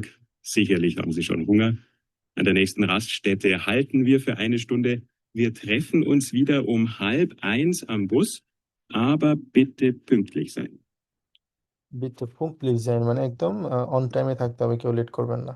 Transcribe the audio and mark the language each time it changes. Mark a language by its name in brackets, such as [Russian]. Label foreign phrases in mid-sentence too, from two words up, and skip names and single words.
[German] Sicherlich haben Sie schon Hunger. An der nächsten Raststätte halten wir für eine Stunde. Wir treffen uns wieder um 12:30 am Bus, aber bitte pünktlich sein. bitte punktlich sein [Bangla] মানে একদম [English] on time [Bangla] থাকতে হবে, কেউ লেট করবেন না।